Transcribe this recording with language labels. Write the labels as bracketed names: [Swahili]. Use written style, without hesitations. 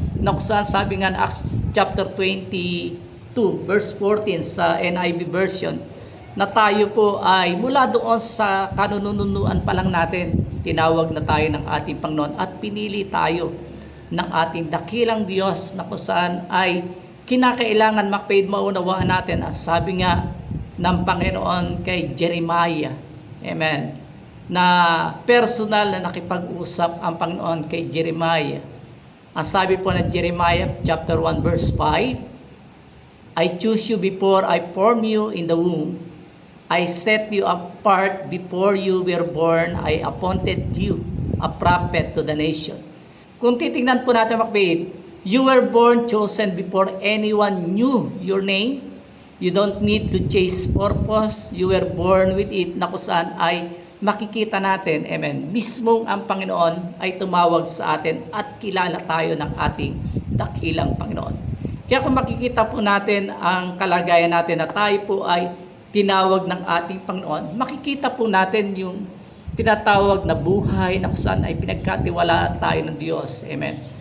[Filipino] Na kung saan sabi nga Acts chapter 22 verse 14 sa NIV version, na tayo po ay mula doon sa kanununuan pa lang natin, tinawag na tayo ng ating Panginoon at pinili tayo ng ating dakilang Diyos, na kung saan ay kinakailangan maunawaan natin. Ang sabi nga ng Panginoon kay Jeremiah, amen, na personal na nakipag-usap ang Panginoon kay Jeremiah. Ang sabi po ng Jeremiah chapter 1 verse 5, [English] "I choose you before I formed you in the womb. I set you apart before you were born. I appointed you a prophet to the nation." [Filipino] Kung titingnan po natin makapit, [English] you were born chosen before anyone knew your name. You don't need to chase purpose. You were born with it, [Filipino] na kung saan ay makikita natin, amen, mismong ang Panginoon ay tumawag sa atin at kilala tayo ng ating dakilang Panginoon. Kaya kung makikita po natin ang kalagayan natin na tayo po ay tinawag ng ating Panginoon, makikita po natin yung tinatawag na buhay na kung saan ay pinagkatiwala tayo ng Diyos. Amen.